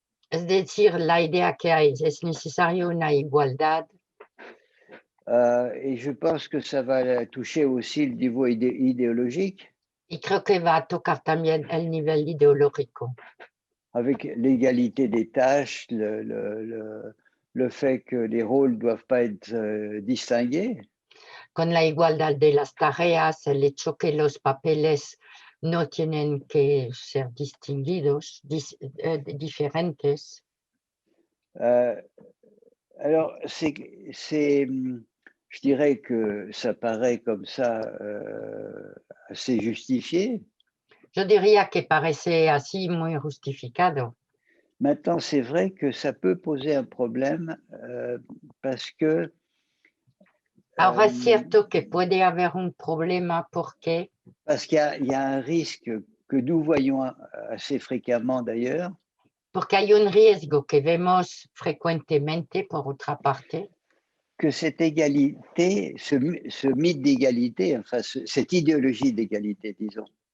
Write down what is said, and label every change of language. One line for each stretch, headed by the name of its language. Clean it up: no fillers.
Spanish: Es decir, la idea que hay es necesario una igualdad.
French: Et je pense que ça va toucher aussi le niveau idéologique,
Spanish: Y creo que va a tocar también el nivel ideológico,
French: avec l'égalité des tâches, le fait que les rôles ne doivent pas être distingués.
Spanish: con la igualdad de las tareas, el hecho que los papeles no tienen que ser distinguidos, diferentes.
French: Alors, je dirais que ça paraît comme ça assez justifié.
Spanish: Yo diría que parece así muy justificado.
French: Maintenant, c'est vrai que ça peut poser un problème parce que
Spanish: Ahora es cierto que puede haber un problema porque
French: qu'il y a un risque que nous voyons assez fréquemment d'ailleurs,
Spanish: hay un riesgo que vemos frecuentemente, por otra parte,
French: que cette égalité, ce mythe d'égalité, enfin cette idéologie d'égalité, disons,